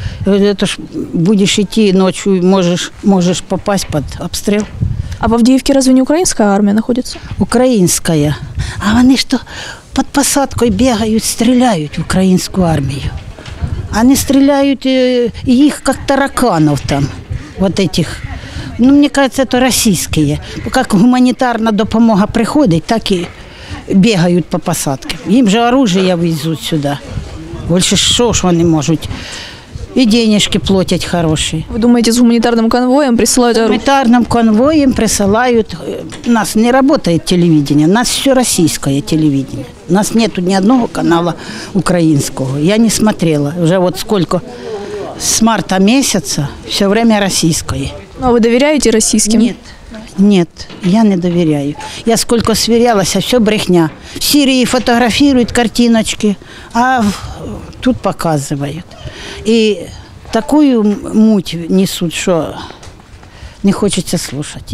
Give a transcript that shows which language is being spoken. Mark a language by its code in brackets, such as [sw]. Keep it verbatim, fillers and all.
[ru] Это ж будешь идти ночью, можешь, можешь попасть под обстрел. А в Авдіївці разве не украинская армия находится? Украинская. А вони что, под посадкой бегают, стреляют в украинскую армию. Они стреляют их как тараканов там, вот этих. [uk] Ну, мені кажеться, це російські. Як гуманітарна допомога приходить, так і бігають по посадкам. Їм же оружие везуть сюди. Більше що ж вони можуть? І денежки платять хороші. Ви думаєте, з гуманітарним конвоєм присилають оружие? Гуманітарним конвоєм присилають. У нас не працює телевізія, у нас все російське телевізія. У нас немає ні одного каналу українського. Я не дивилася вже от скільки, з марта місяця, все время російське. [ru] А вы доверяете российским? Нет, нет, я не доверяю. Я сколько сверялась, а все брехня. В Сирии фотографируют картиночки, а тут показывают. И такую муть несут, что не хочется слушать.